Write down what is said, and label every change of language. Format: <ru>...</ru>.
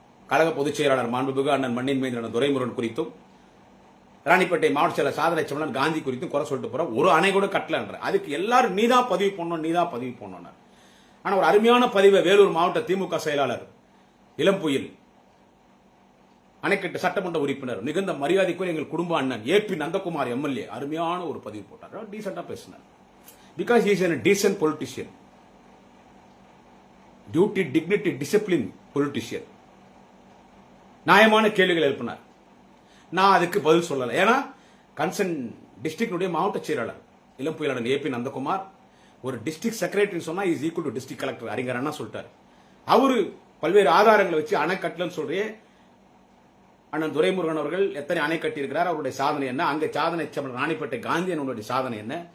<ta>கழக பொதுச் செயலாளர் மாண்புமிகு அண்ணன் மண்ணின் மைந்தன் துரைமுருகன் குறித்தும், ராணிப்பேட்டை மாவட்ட செயலர் சாதனை செம்மலன் காந்தி குறித்தும் குறை சொல்லிட்டு போற. ஒரு அணை கூட கட்டலன்ற. அதுக்கு எல்லாரும் நீதான் பதிவு பண்ணணும். ஆனா ஒரு அருமையான பதிவை வேலூர் மாவட்ட திமுக செயலாளர் இளம்புயில் அணைக்கட்டு சட்டமன்ற உறுப்பினர் மிகுந்த மரியாதைக்குரிய எங்கள் குடும்ப அண்ணன் ஏபி நந்தகுமார் எம்எல்ஏ அருமையான ஒரு பதிவு போட்டார். டீசெண்டா பேசினார்.</ta> <en>Because he is a decent politician, duty, dignity, discipline politician.</en> <ta>நியாயமான கேள்விகள் எழுப்பினார். நான் அதுக்கு பதில் சொல்லல. ஏன்னா கன்சர்ன் டிஸ்ட்ரிக்ட் மாவட்ட செயலாளர் இளம்புயலாளர் ஏபி நந்தகுமார் ஒரு டிஸ்ட்ரிக்ட் செக்ரட்டரி சொன்னா is equal to district collector அறிஞர் அண்ணா சொல்லிட்டாரு. அவரு பல்வேறு ஆதாரங்களை வச்சு அணை கட்டலன்னு சொல்றே. அண்ணன் துரைமுருகன் அவர்கள் எத்தனை அணை கட்டி இருக்கிறார், அவருடைய சாதனை என்ன, அங்க சாதனை ராணிப்பேட்டை காந்தி அண்ணனுடைய சாதனை என்ன.</ta>